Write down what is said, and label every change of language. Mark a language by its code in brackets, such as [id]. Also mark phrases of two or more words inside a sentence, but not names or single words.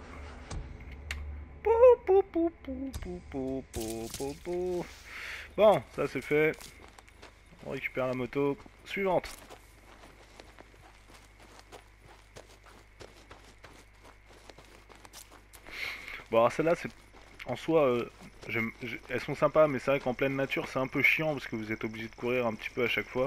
[fr] Pou, pou, pou, pou, pou, pou, pou, pou, pou. Bon, ça c'est fait. On récupère la moto suivante. Bon, alors celle-là, c'est en soi, elles sont sympas, mais c'est vrai qu'en pleine nature, c'est un peu chiant parce que vous êtes obligé de courir un petit peu à chaque fois.